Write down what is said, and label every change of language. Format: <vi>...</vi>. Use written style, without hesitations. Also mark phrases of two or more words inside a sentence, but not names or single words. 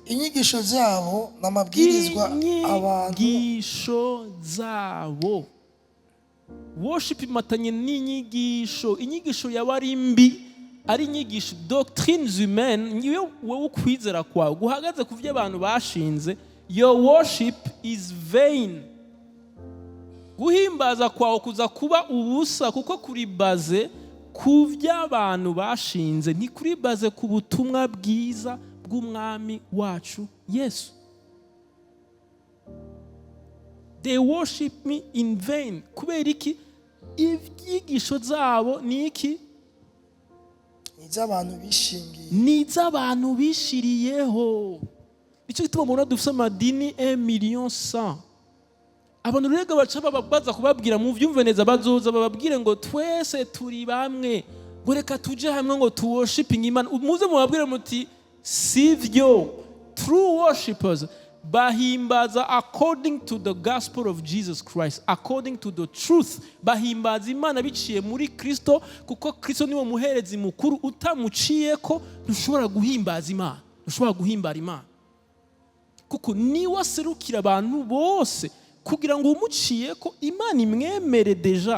<rn>Inyigisho zabo n'amabwirizwa abantu. Inyigisho zabo. Worship imatanye n'inyigisho. Inyigisho yabari mbi ari inyigisho</rn> <fr>doctrines humaines,</fr> <rn>niyo wowe ukwizera kwawe guhagaze ku byo abantu bashinze.</rn> <en>Your worship is vain.</en> <rn>Guhimbaza kwawe kuza kuba ubusa kuko kuri baze ku by'abantu bashinze, ni kuri baze ku butumwa bwiza bw'umwami wacu Yesu.</rn> <en>They worship me in vain.</en> <rn>Kubera iki? Ibyigisho zabo ni iki? Ni iz'abantu bishiriyeho. Icyo gituma mubona dufise amadini 1,100,000. Abantu rega baca babaza kubabwira mu vyumve neza, bazoza bababwire ngo twese turi bamwe, ngo reka tuje hamwe ngo tu worshiping Imana. Muze mubabwire muti sivyo.</rn> <en>True worshipers bahimbaza according to the gospel of Jesus Christ, according to the truth.</en> <rn>Bahimbaza Imana biciye muri Kristo, kuko Kristo niwe muherezi mukuru. Utamuciye ko ntushobora guhimbaza Imana, ntushobora guhimbara Imana, kuko niwe aserukira abantu bose kugira ngo umuciye ko Imana imwemere deja.</rn>